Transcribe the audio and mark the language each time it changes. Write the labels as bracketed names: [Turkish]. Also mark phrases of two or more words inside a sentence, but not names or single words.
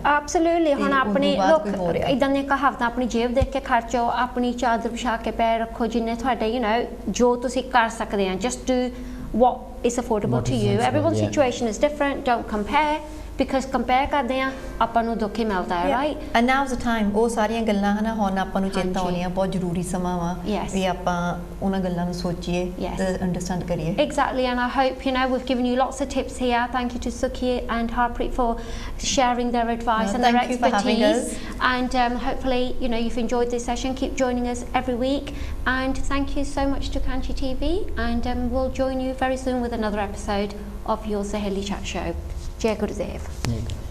[Punjabi] ਐਬਸੋਲੂਟਲੀ ਹੁਣ ਆਪਣੇ ਲੋਕ ਇਦਾਂ ਦੀਆਂ ਕਹਾਵਤਾਂ ਆਪਣੀ ਜੇਬ ਦੇਖ ਕੇ ਖਰਚੋ ਆਪਣੀ ਚਾਦਰ ਵਿਛਾ ਕੇ ਪੈਰ ਰੱਖੋ ਜਿੰਨੇ ਤੁਹਾਡੇ [English] you know [Punjabi] ਜੋ ਤੁਸੀਂ ਕਰ ਸਕਦੇ ਆ [English] just do what is affordable to you everyone's situation is different don't compare because compare [Punjabi] ਕਰਦੇ ਆ ਆਪਾਂ ਨੂੰ ਦੁੱਖ ਹੀ ਮਿਲਦਾ ਹੈ right [English] and now's the time [Punjabi] ਉਹ ਸਾਰੀਆਂ ਗੱਲਾਂ ਹਨਾ ਹੁਣ ਆਪਾਂ ਨੂੰ ਚੇਤਾ ਆਉਣੀਆਂ ਬਹੁਤ ਜ਼ਰੂਰੀ ਸਮਾਂ ਵਾ ਵੀ ਆਪਾਂ ਉਹਨਾਂ ਗੱਲਾਂ ਨੂੰ ਸੋਚੀਏ ਤੇ ਅੰਡਰਸਟੈਂਡ ਕਰੀਏ [English] exactly and I hope you know we've given you lots of tips here thank you to Sukhi and Harpreet for sharing their advice and their expertise and hopefully you know you've enjoyed this session keep joining us every week and thank you so much to Kanshi TV and we'll join you very soon with another episode of your Saheli Chat Show [Punjabi] Jai Gurudev